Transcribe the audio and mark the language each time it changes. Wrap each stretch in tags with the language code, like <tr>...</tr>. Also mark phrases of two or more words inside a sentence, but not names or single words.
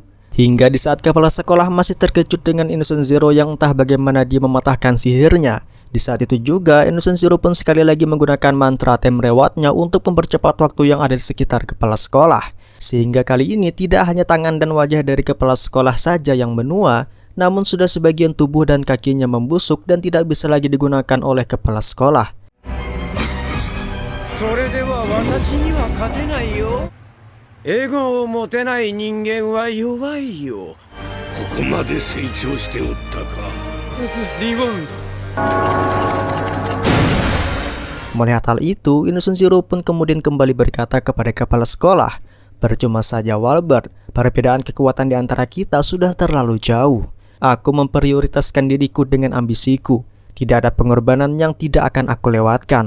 <id>Hingga di saat kepala sekolah masih terkejut dengan Innocent Zero yang entah bagaimana dia mematahkan sihirnya, di saat itu juga Innocent Zero pun sekali lagi menggunakan mantra Time Reward-nya untuk mempercepat waktu yang ada di sekitar kepala sekolah. Sehingga kali ini tidak hanya tangan dan wajah dari kepala sekolah saja yang menua, namun sudah sebagian tubuh dan kakinya membusuk dan tidak bisa lagi digunakan oleh kepala sekolah.</id> <ja>それでは私には勝てないよ。エゴを持てない人間は弱いよ。ここまで成長しておったか。リボンド。</ja> <id>Melihat hal itu, Innocent Zero pun kemudian kembali berkata kepada kepala sekolah, percuma saja Walbert, perbedaan kekuatan di antara kita sudah terlalu jauh. Aku memprioritaskan diriku dengan ambisiku. Tidak ada pengorbanan yang tidak akan aku lewatkan.</id>